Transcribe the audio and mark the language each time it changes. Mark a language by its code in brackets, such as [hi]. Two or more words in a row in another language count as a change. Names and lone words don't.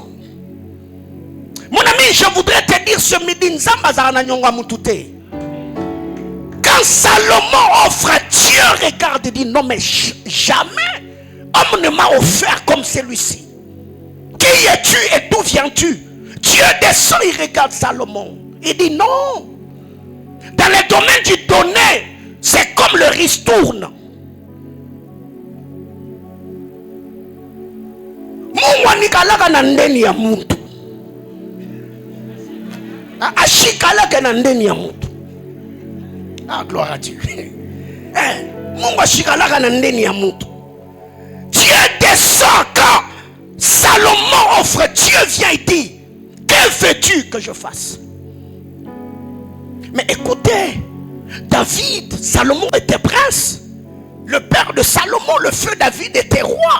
[fr] Mon ami, je voudrais te dire ce midi, quand Salomon offre, Dieu regarde et dit, non mais jamais homme ne m'a offert comme celui-ci. Qui es-tu et d'où viens-tu? Dieu descend, il regarde Salomon. Il dit non. Dans le domaine du donner, c'est comme le ristourne. [sw] Mungu na ndeni ya mtu. Ashikalaka na ndeni ya mtu. [fr] Ah, gloire à Dieu. [sw] Mungu ashikalaka na ndeni ya mtu. [fr] Dieu descend quand Salomon offre. Dieu vient et dit, que veux-tu que je fasse? Mais écoutez, David, Salomon était prince. Le père de Salomon, le feu David, était roi.